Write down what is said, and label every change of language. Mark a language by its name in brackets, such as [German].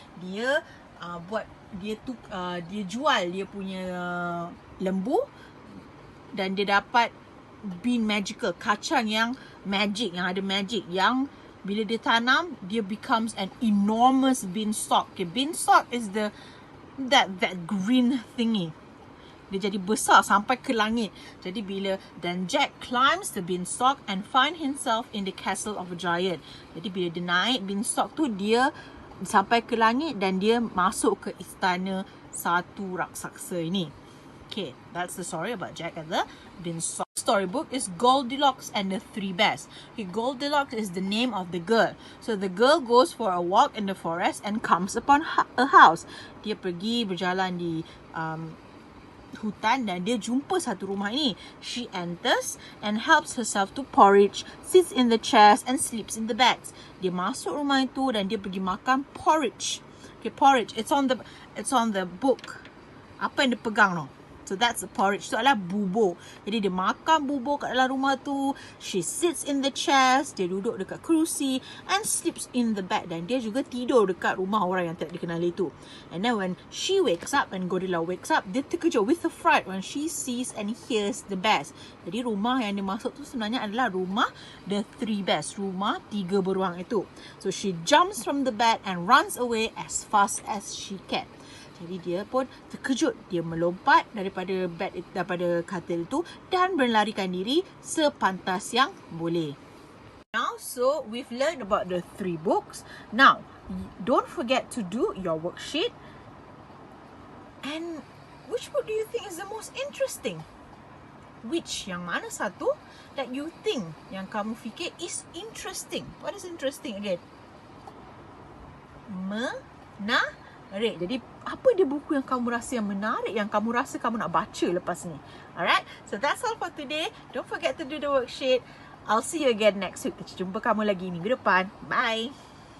[Malay] Dia dia jual dia punya lembu dan dia dapat bean magical, kacang yang magic, yang ada magic, yang bila dia tanam dia [English] becomes an enormous beanstalk. Okay, beanstalk is that green thingy. [Malay] Dia jadi besar sampai ke langit. Jadi dan [English] Jack climbs the beanstalk and find himself in the castle of a giant. [Malay] Jadi bila dia naik beanstalk tu, dia sampai ke langit dan dia masuk ke istana satu raksasa ini. [English] Okay, that's the story about Jack and the Beanstalk. Storybook is Goldilocks and the 3 Bears. Okay, Goldilocks is the name of the girl. So the girl goes for a walk in the forest and comes upon a house. [Malay] Dia pergi berjalan di hutan dan dia jumpa satu rumah ini. [English] She enters and helps herself to porridge, sits in the chairs and sleeps in the beds. [Malay] Dia masuk rumah itu dan dia pergi makan porridge. Okay, porridge. [English] It's on the book. [Malay] Apa yang dia pegang tu? [English] So that's the porridge. [Malay] Itu adalah bubur. Jadi dia makan bubur kat dalam rumah tu. [English] She sits in the chairs. [Malay] Dia duduk dekat kerusi [English] and sleeps in the bed. [Malay] Dan dia juga tidur dekat rumah orang yang tak dikenali tu. [English] And then when she wakes up and Goldilocks wakes up, [Malay] dia terkejut [English] with a fright when she sees and hears the bears. [Malay] Jadi rumah yang dia masuk tu sebenarnya adalah rumah [English] the 3 bears. [Malay] Rumah 3 beruang itu. [English] So she jumps from the bed and runs away as fast as she can. [Malay] Jadi dia pun terkejut. Dia melompat daripada katil itu dan berlarikan diri sepantas yang boleh. [English] Now, so we've learned about the 3 books. Now, don't forget to do your worksheet. And which book do you think is the most interesting? Which? [Malay] Yang mana satu [English] that you think, [Malay] yang kamu fikir [English] is interesting? What is interesting again? [Malay] Menarik. Jadi apa dia buku yang kamu rasa yang menarik, yang kamu rasa kamu nak baca lepas ni? [English] Alright, so that's all for today. Don't forget to do the worksheet. I'll see you again next week. [Malay] Kita jumpa kamu lagi minggu depan. [English] Bye.